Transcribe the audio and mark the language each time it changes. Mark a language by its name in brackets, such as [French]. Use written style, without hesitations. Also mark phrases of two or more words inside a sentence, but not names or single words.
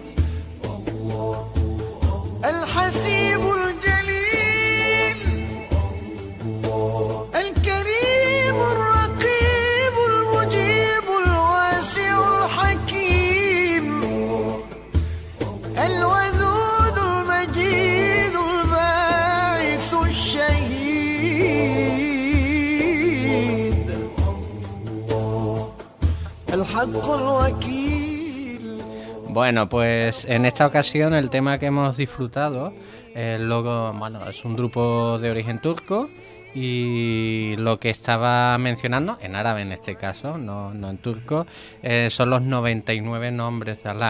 [Arabic] الحسيب الجليل الكريم الرقيب المجيب الواسع الحكيم الودود المجيد الباعث الشهيد الحق الوكيل. [Spanish] Bueno, pues en esta ocasión el tema que hemos disfrutado, bueno, es un grupo de origen turco y lo que estaba mencionando, en árabe en este caso, no en turco, son los 99 nombres de Allah.